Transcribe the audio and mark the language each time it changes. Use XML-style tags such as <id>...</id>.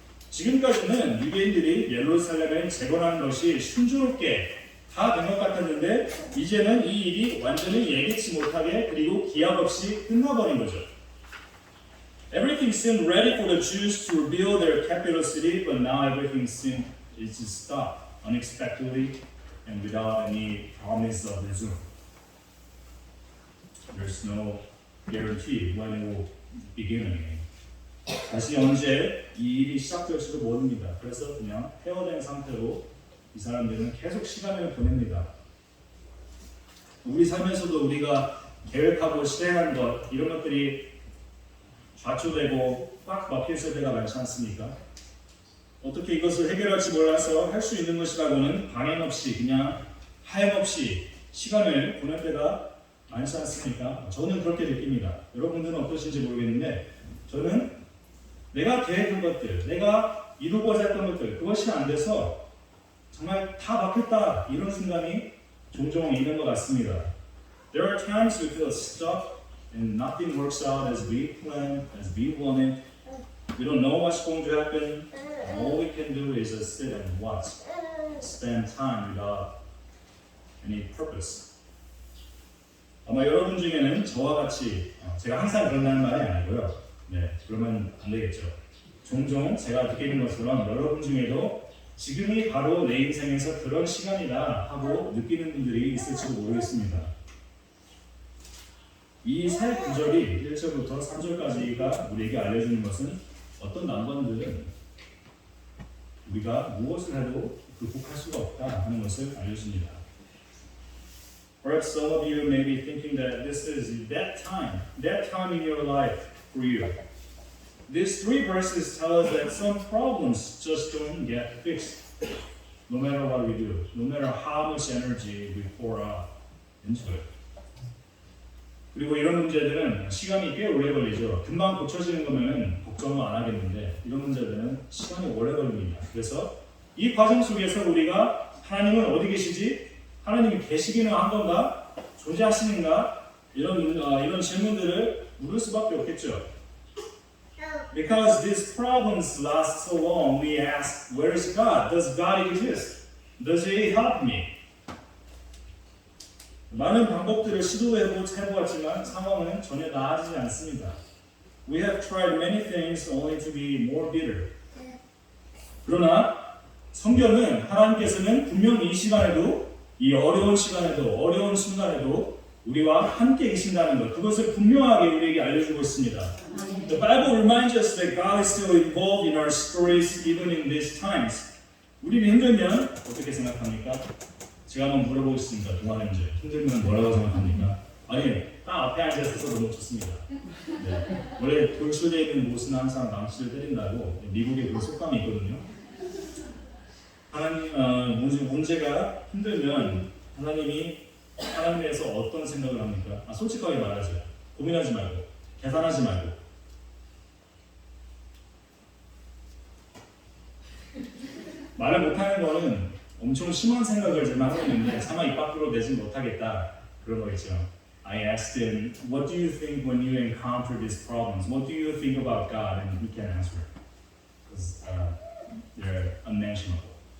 <ko>지금까지는 유대인들이 예루살렘을 재건하는 것이 순조롭게 다 된 것 같았는데 이제는 이 일이 완전히 예기치 못하게 그리고 기약 없이 끝나버린 거죠.</ko> <en>Everything seemed ready for the Jews to rebuild their capital city, but now everything seemed to stop unexpectedly and without any promise of resume. There's no guarantee when it will begin again.</en> <ko>다시 언제 이 일이 시작될지도 모릅니다. 그래서 그냥 폐허된 상태로 이 사람들은 계속 시간을 보냅니다. 우리 삶에서도 우리가 계획하고 실행한 것 이런 것들이 좌초되고 꽉 막혀있을 때가 많지 않습니까? 어떻게 이것을 해결할지 몰라서 할 수 있는 것이라고는 방향 없이 그냥 하염없이 시간을 보낼 때가 많지 않습니까? 저는 그렇게 느낍니다. 여러분들은 어떠신지 모르겠는데 저는 내가 계획한 것들, 내가 이루고자 했던 것들 그것이 안 돼서 정말 다 막혔다 이런 순간이 종종 있는 것 같습니다.</ko> <en>There are times we feel stuck and nothing works out as we planned, as we wanted. We don't know what's going to happen. And all we can do is just sit and watch, spend time without any purpose.</en> <ko>아마 여러분 중에는 저와 같이 제가 항상 그런다는 말이 아니고요. 네, 그러면 안 되겠죠. 종종 제가 듣게 된 것처럼 여러분 중에도 지금이 바로 내 인생에서 그런 시간이다 하고 느끼는 분들이 있을지도 모르겠습니다. 이 세 구절이 1절부터 3절까지가 우리에게 알려주는 것은 어떤 난관들은 우리가 무엇을 해도 극복할 수가 없다 하는 것을 알려줍니다.</ko> <en>Perhaps some of you may be thinking that this is that time in your life for you. These three verses tell us that some problems just don't get fixed, no matter what we do, no matter how much energy we pour out into it.</en> <ko>그리고 이런 문제들은 시간이 꽤 오래 걸리죠. 금방 고쳐지는 거면 걱정을 안 하겠는데 이런 문제들은 시간이 오래 걸립니다. 그래서 이 과정 속에서 우리가 하나님은 어디 계시지? 하나님이 계시기는 한 건가? 존재하시는가? 이런 질문들을 물을 수밖에 없겠죠.</ko> <en>Because these problems last so long, we ask, where is God? Does God exist? Does He help me?</en> <ko>많은 방법들을 시도해보았지만 상황은 전혀 나아지지 않습니다.</ko> <en>We have tried many things only to be more bitter.</en> <ko>그러나 성경은 하나님께서는 분명 이 시간에도 이 어려운 시간에도 어려운 순간에도 우리와 함께 계신다는 것 그것을 분명하게 우리에게 알려주고 있습니다.</ko> <en>The Bible reminds us that God is still involved in our stories even in these times.</en> <ko>우리는 힘들면 어떻게 생각합니까? 제가 한번 물어보겠습니다. 동아님들 힘들면 뭐라고 생각합니까? 아니 딱 앞에 앉아 있어서 너무 좋습니다. 네. 원래 돌출되어 있는 못은 항상 망치를 때린다고 미국에 그런 속담이 있거든요. 하나님 문제가 힘들면 하나님에 대해서 어떤 생각을 합니까? 솔직하게 말하세요. 고민하지 말고 계산하지 말고. 말을 못하는 거는 엄청 심한 생각을 지금 하고 있는데 차마 입 밖으로 내지 못하겠다 그런 거겠죠.</ko> <en>I asked him, what do you think when you encounter these problems? What do you think about God? And he can't answer because they're unmentionable.</en>